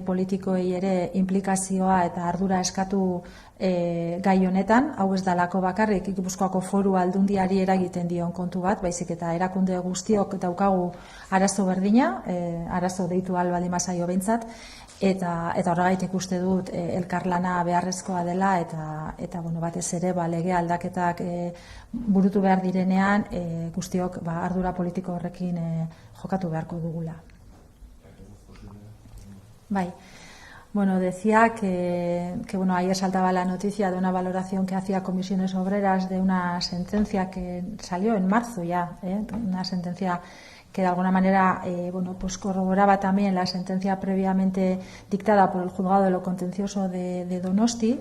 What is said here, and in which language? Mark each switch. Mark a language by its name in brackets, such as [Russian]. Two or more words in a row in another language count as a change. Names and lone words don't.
[Basque] politikoei ere implikazioa eta ardura eskatu gai honetan, hau ez dalako bakarrik Gipuzkoako Foru Aldundiari eragiten dion kontu bat, baizik eta erakunde guztiok daukagu arazo berdina, arazo deitu ahal baldin bazaio behintzat, eta horregaitik uste dut elkarlana beharrezkoa dela, eta batez ere lege aldaketak burutu behar direnean guztiok ardura politiko horrekin jokatu beharko dugula. Bai. [Spanish] Decía que ayer saltaba la noticia de una valoración que hacía Comisiones Obreras de una sentencia que salió en marzo ya, una sentencia que de alguna manera corroboraba también la sentencia previamente dictada por el Juzgado de lo Contencioso de Donosti.